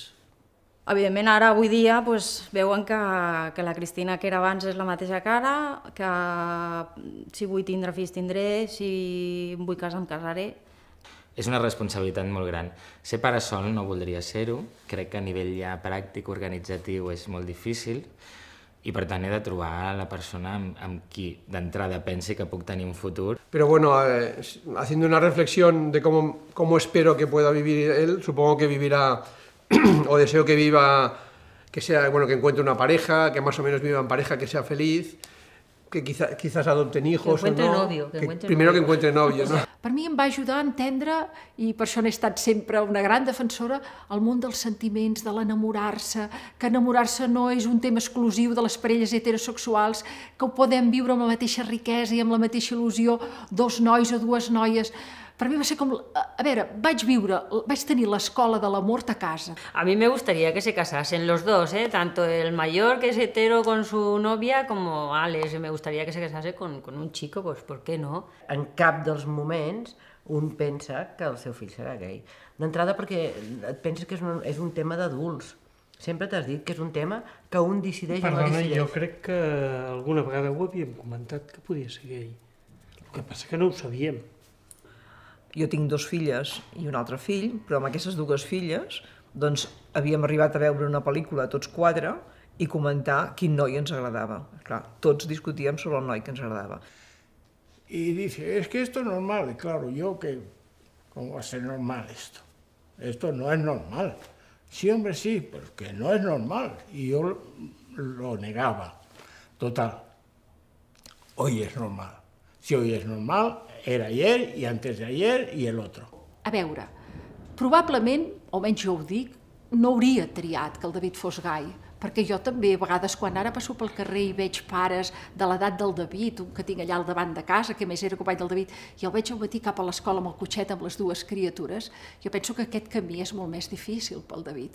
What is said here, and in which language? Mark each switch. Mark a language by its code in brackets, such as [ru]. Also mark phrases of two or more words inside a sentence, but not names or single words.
[ca] Evidentment, ara, avui dia, veuen que la Cristina que era abans és la mateixa cara, que si vull tindre fills tindré, si em vull casar em casaré. És una responsabilitat molt gran. Ser pare sol no voldria ser-ho, crec que a nivell ja pràctic, organitzatiu, és molt difícil, i per tant he de trobar la persona amb qui d'entrada pensi que puc tenir un futur. [es] Pero bueno, haciendo una reflexión de cómo espero que pueda vivir él, supongo que vivirá, o deseo que viva, que sea, bueno, que encuentre una pareja, que más o menos viva en pareja, que sea feliz, que quizás adopten hijos o no. Primero que encuentre novio, no? [ca] Per mi em va ajudar a entendre, i per això n'he estat sempre una gran defensora, el món dels sentiments, de l'enamorar-se, que enamorar-se no és un tema exclusiu de les parelles heterosexuals, que ho podem viure amb la mateixa riquesa i amb la mateixa il·lusió, dos nois o dues noies. Per mi va ser com... A veure, vaig tenir l'escola de l'amor a casa. [es] A mí me gustaría que se casasen los dos, tanto el mayor que es hetero con su novia como Alex. Me gustaría que se casase con un chico, pues ¿por qué no? [ca] En cap dels moments un pensa que el seu fill serà gay. D'entrada perquè et penses que és un tema d'adults. Sempre t'has dit que és un tema que un decideix o no decideix. Jo crec que alguna vegada ho havíem comentat que podia ser gay. El que passa que no ho sabíem. Jo tinc 2 filles i un altre fill, però amb aquestes 2 filles doncs, havíem arribat a veure una pel·lícula tots 4 i comentar quin noi ens agradava. Clar, tots discutíem sobre el noi que ens agradava. [es] Y dice, es que esto es normal. Y claro, yo que, ¿cómo va a ser normal esto? Esto no es normal. Sí, hombre, sí, pero que no es normal. Y yo lo negaba. Total, hoy es normal. Si hoy es normal, era ayer y antes de ayer y el otro. [ca] A veure, probablement, o almenys jo ho dic, no hauria triat que el David fos gai, perquè jo també, a vegades, quan ara passo pel carrer i veig pares de l'edat del David, un que tinc allà al davant de casa, que més era company del David, i el veig al matí cap a l'escola amb el cotxet amb les 2 criatures, jo penso que aquest camí és molt més difícil pel David.